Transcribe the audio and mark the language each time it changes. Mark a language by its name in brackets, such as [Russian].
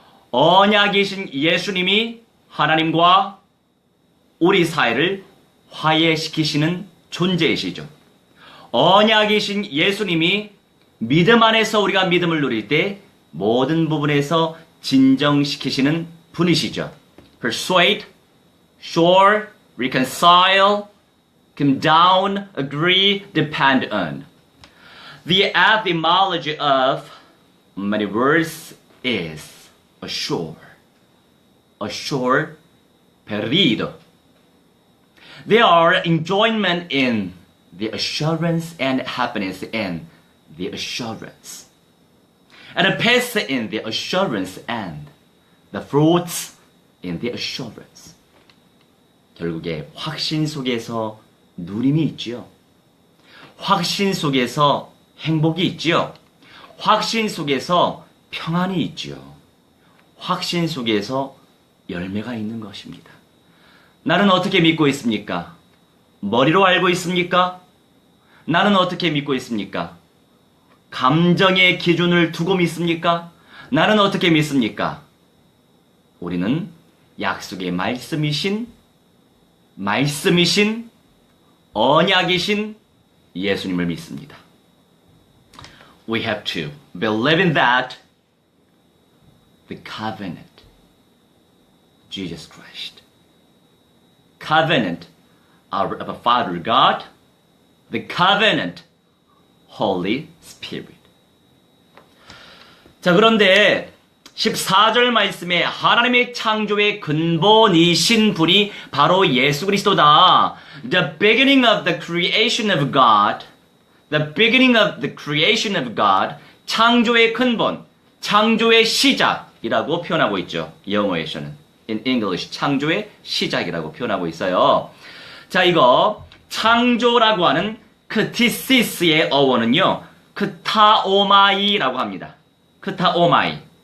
[Korean] 언약이신 예수님이 하나님과 우리 사이를 화해시키시는 존재이시죠. 언약이신 예수님이 믿음 안에서 우리가 믿음을 누릴 때 모든 부분에서 진정시키시는 분이시죠. [English] Persuade, sure, reconcile, come down, agree, depend on. The etymology of many words is assure, perdido. There are enjoyment in the assurance and happiness in the assurance. And a peace in the assurance and the fruits in the assurance. [Korean] 결국에 확신 속에서 누림이 있지요. 확신 속에서 행복이 있지요. 확신 속에서 평안이 있지요. 확신 속에서 열매가 있는 것입니다. 나는 어떻게 믿고 있습니까? 머리로 알고 있습니까? 나는 어떻게 믿고 있습니까? 감정의 기준을 두고 믿습니까? 나는 어떻게 믿습니까? 우리는 약속의 말씀이신 언약이신 예수님을 믿습니다. [English] We have to believe in that, the covenant, Jesus Christ. Covenant of our Father God, the covenant, Holy Spirit. [Korean] 자, 그런데 14절 말씀에 하나님의 창조의 근본이신 분이 바로 예수 그리스도다. [English] The beginning of the creation of God, the beginning of the creation of God, [Korean] 창조의 근본, 창조의 시작이라고 표현하고 있죠. 영어에서는. [English] In English, [Korean] 창조의 시작이라고 표현하고 있어요. 자, 이거 창조라고 하는 크티시스의 어원은요, 크타오마이라고 합니다. 크타오마이.